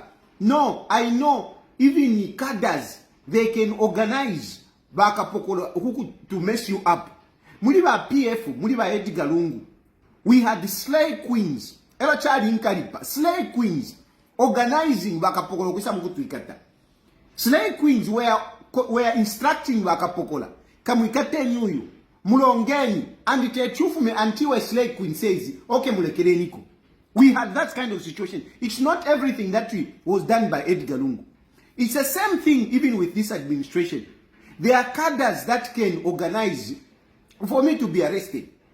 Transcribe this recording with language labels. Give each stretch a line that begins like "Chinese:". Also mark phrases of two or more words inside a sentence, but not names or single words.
English: No, I know even cadres they can organize bakapokola to mess you up.
Bemba: Muliba PF, muliba Edgar Lungu.
English: We had the slave queens.
Bemba: Ela chali inkaripa.
English: Slave queens organizing
Bemba: bakapokolo kwisa mkutu ikata.
English: Slave queens were instructing bakapokola.
Bemba: Kamwikate nyuyu. Mulongeni.
English: And
Bemba: te chufume
English: until a slave queen says, okay
Bemba: mulekele niko.
English: We had that kind of situation. It's not everything that was done by Edgar Lungu. It's the same thing even with this administration. There are cadres that can organize for me to be arrested.